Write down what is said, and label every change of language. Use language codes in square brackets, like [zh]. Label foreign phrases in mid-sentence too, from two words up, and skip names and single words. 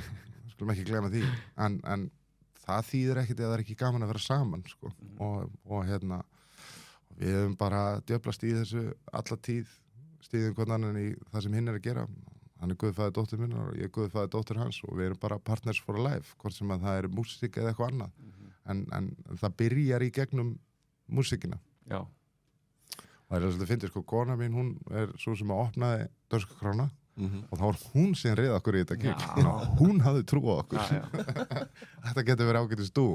[is] Skulum ekki gleyma því. En það þýðir ekkert eða það er ekki gaman að vera saman, sko. Og við höfum bara djöflast í þessu alla tíð, stíðum hvern annan í það sem hinn er að gera. Hann er guðfæði dóttir minna og ég er guðfæði dóttir hans og við erum bara [en] partners for life, [is] hvort sem að það er músík eða eitthvað annað. En það byrjar í gegnum músíkina. Já. Og það er að finna, sko, kona mín, hún er svo sem að opnaði Dönsku Krána og þá var hún sem reið okkur í þetta gig. Hún hafði trú á okkur. Þetta getur verið ágætis dú.